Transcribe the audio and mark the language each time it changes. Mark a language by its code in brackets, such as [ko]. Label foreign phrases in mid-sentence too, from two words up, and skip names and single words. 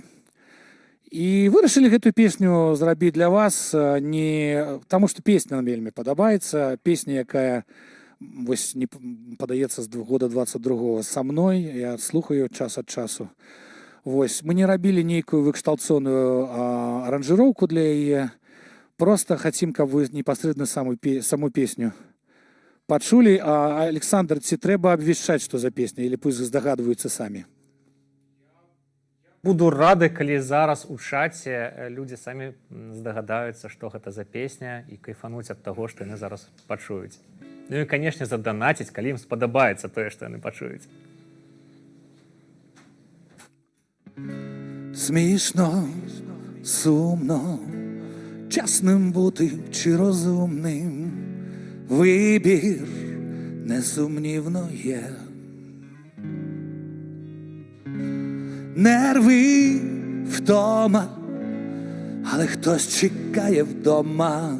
[be] І вырашылі гэту песню зрабіць для вас, не таму што песня нам вельмі падабаецца, песня, якая вось не падаецца з года 22-го са мной, я слухаю час ад часу. Вось, мы не рабілі нейкую выкшталцоную аранжыроўку для яе, просто хацім, каб вы непасрэдна саму песню пачулі. Александр, ці трэба абвяшчаць, што за песня, [ru] или пусть [be] здагадваюцца самі? Буду рады, калі зараз у чаце людзі самі здагадаюцца, што гэта за песня, і кайфануць ад таго, што яны зараз пачуюць. Ну і, канешне, заданаціць, калі ім спадабаецца тое, што яны пачуюць. [uk] Смішно, сумно, чесним бути чи розумним, вибір несумнівно є. Нерви, втома, але хтось чекає вдома.